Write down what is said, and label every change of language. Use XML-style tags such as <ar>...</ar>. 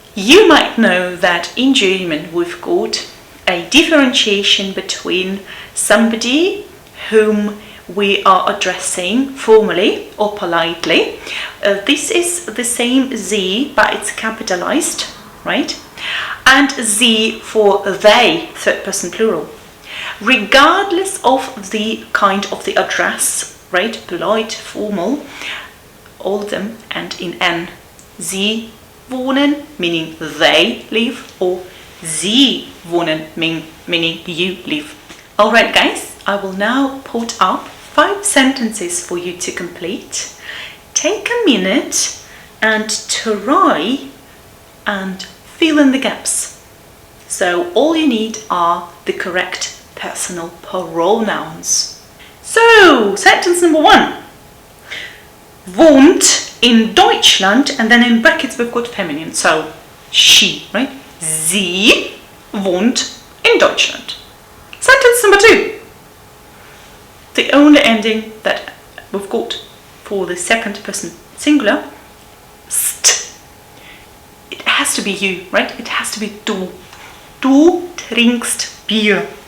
<en>You might know that in German we've got a differentiation between somebody whom we are addressing formally or politely. This is the same sie, but it's capitalized, right? And sie for they, third person plural. Regardless of the kind of the address, right? Polite, formal, all of them end in n.</en> <de>Sie wohnen,</de> <en>meaning they live, or Sie wohnen, meaning you live. Alright guys, I will now put up 5 sentences for you to complete. take a minute and try and fill in the gaps. So all you need are the correct personal pronouns. So, sentence number 1.</en> <de>Wohnt in Deutschland,</de> <en>and then in brackets we've got feminine, so she, right?</en> <de>Sie wohnt in Deutschland.</de> <en>Sentence number 2. The only ending that we've got for the second person singular, st. It has to be you, right? It has to be du.</en> <de>Du trinkst Bier.</de>